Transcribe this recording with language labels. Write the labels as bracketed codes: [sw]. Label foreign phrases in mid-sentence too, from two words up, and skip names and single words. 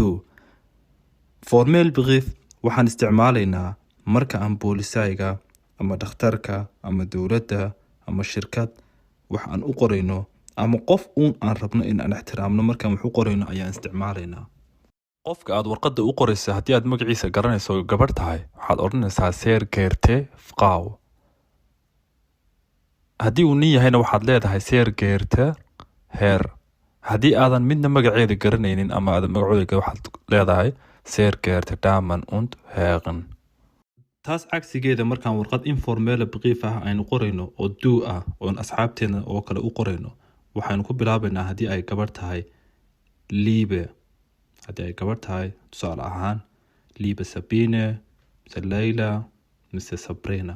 [de] formel brief [so] waxaan isticmaalaynaa marka aan boolisayga ama dhakhtarka ama dowladda ama shirkad wax aan u qorayno ama qof uun aan rabno in aan ixtiraamno markaan wax u qorayno ayaan isticmaalaynaa. qofka aad warqadda u qoraysa haddii aad magaciisa garanayso gabarh tahay waxaad odhanaysaa [de] sehr geehrte Frau. [so] haddii uu nin yahayna waxaad leedahay [de] sehr geehrte Herr. [so] haddii aadan midna magaceeda garanaynin ama aadan magacooda waxaad leedahay [de] sehr geehrte Damen und Herren. [so] taas cagsigeeda markaan warqad [de] informel brief [so] ah aynu qorayno oo do ah oon asxaabteena oo kale u qorayno waxaynu ku bilaabaynaa haddii ay gabarh tahay Liebe. haddii ay gabarh tahay tusaale ahaan Liebe Sabine, mise Leila, mise Sabrina.